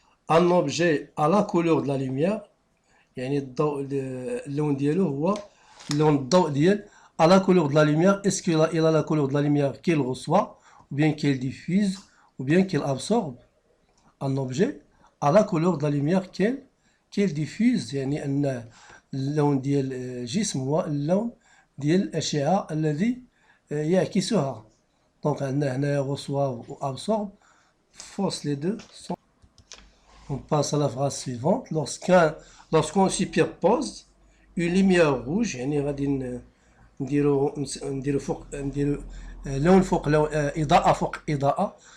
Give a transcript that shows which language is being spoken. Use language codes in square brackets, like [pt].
[fr] Un objet à la couleur de la lumière, [ar] يعني اللون ديالو هو اللون الضوء ديال [fr] à la couleur de la lumière. Est-ce qu'il a la couleur de la lumière qu'il reçoit, ou bien qu'il diffuse, ou bien qu'il absorbe? Un objet à la couleur de la lumière qu'il diffuse. [ar] يعني أن اللون ديال الجسم هو اللون ديال الأشعة الذي يعكسها. [fr] Donc هنا reçoit ou absorbe. Fausse, les deux sont. On passe à la phrase suivante. Lorsqu'on superpose une lumière rouge, [ar] يعني غادي نديرو فوق لون فوق لون إضاءة فوق إضاءة.